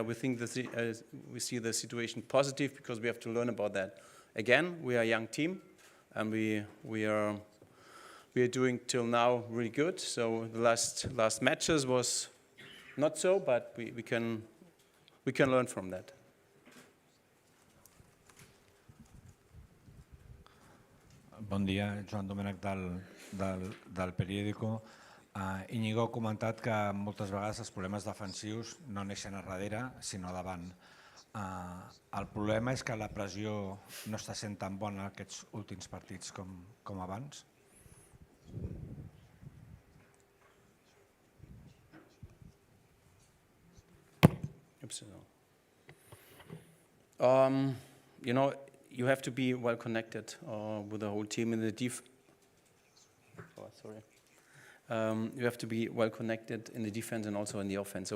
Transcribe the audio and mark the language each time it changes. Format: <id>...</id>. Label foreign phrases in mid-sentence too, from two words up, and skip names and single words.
<en>We think that we see the situation positive because we have to learn about that. Again, we are a young team, and we are doing till now really good. So the last matches was not so, but we can learn from that.</en> <ca>Bon dia, Joan Domènech del periòdico. Iñigo ha comentat que moltes vegades els problemes defensius no neixen a darrere, sinó davant. El problema és que la pressió no està sent tan bona en aquests últims partits com abans?</ca> <en>Absolutely. You know, you have to be well connected with the whole team in the you have to be well connected in the defense and also in the offense.</en>